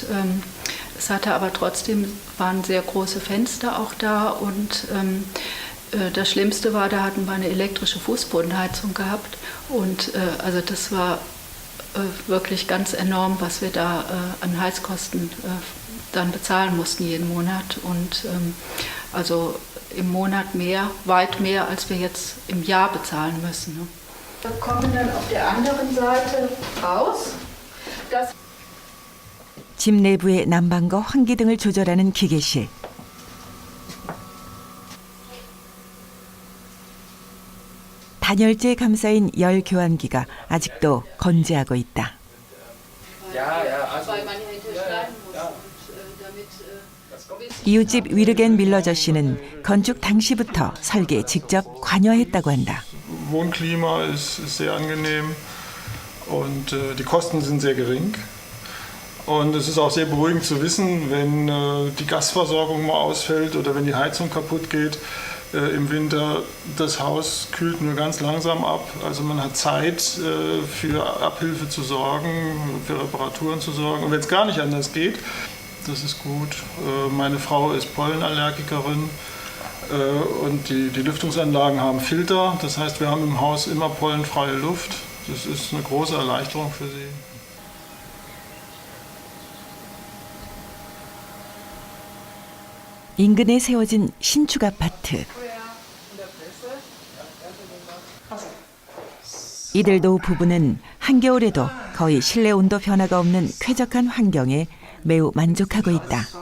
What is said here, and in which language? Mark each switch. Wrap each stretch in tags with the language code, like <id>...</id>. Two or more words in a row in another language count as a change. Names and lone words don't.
<de>es hatte aber trotzdem, waren sehr große Fenster auch da und das Schlimmste war, da hatten wir eine elektrische Fußbodenheizung gehabt und also das war wirklich ganz enorm, was wir da an Heizkosten dann bezahlen mussten jeden Monat und also im Monat mehr, weit mehr, als wir jetzt im Jahr bezahlen müssen. Ne? Wir kommen dann auf der anderen Seite raus.</de> <ko>집 내부의 난방과 환기 등을 조절하는 기계실. 단열재에 감싸인 열 교환기가 아직도 건재하고 있다. 이웃집 위르겐 밀러저 씨는 건축 당시부터 설계에 직접 관여했다고 한다.</ko> <de>Wohnklima ist sehr angenehm und die Kosten sind sehr gering. Und es ist auch sehr beruhigend zu wissen, wenn die Gasversorgung mal ausfällt oder wenn die Heizung kaputt geht im Winter, das Haus kühlt nur ganz langsam ab. Also man hat Zeit für Abhilfe zu sorgen, für Reparaturen zu sorgen. Und wenn es gar nicht anders geht, das ist gut. Meine Frau ist Pollenallergikerin und die Lüftungsanlagen haben Filter. Das heißt, wir haben im Haus immer pollenfreie Luft. Das ist eine große Erleichterung für sie.</de> <ko>인근에 세워진 신축 아파트. 이들 노 부부는 한겨울에도 거의 실내 온도 변화가 없는 쾌적한 환경에 매우 만족하고 있다.</ko>